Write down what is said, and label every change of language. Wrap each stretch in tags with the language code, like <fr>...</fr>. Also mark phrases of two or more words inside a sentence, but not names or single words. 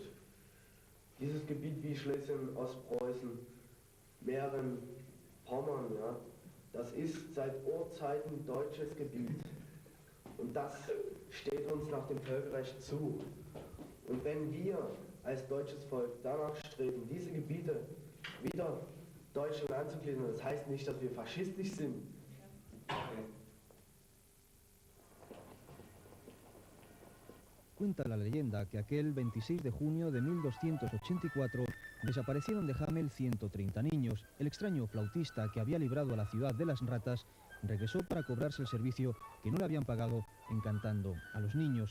<de>Dieses Gebiet wie Schlesien, Ostpreußen, Mähren, Pommern, ja, das ist seit Urzeiten deutsches Gebiet. Und das steht uns nach dem Völkerrecht zu. Und wenn wir als deutsches Volk danach streben, diese Gebiete wieder Deutschland anzugliedern, das heißt nicht, dass wir faschistisch sind.</de> <es>Cuenta la leyenda que aquel 26 de junio de 1284 desaparecieron de Hameln 130 niños. El extraño flautista que había librado a la ciudad de las ratas regresó para cobrarse el servicio que no le habían pagado encantando a los niños.</es>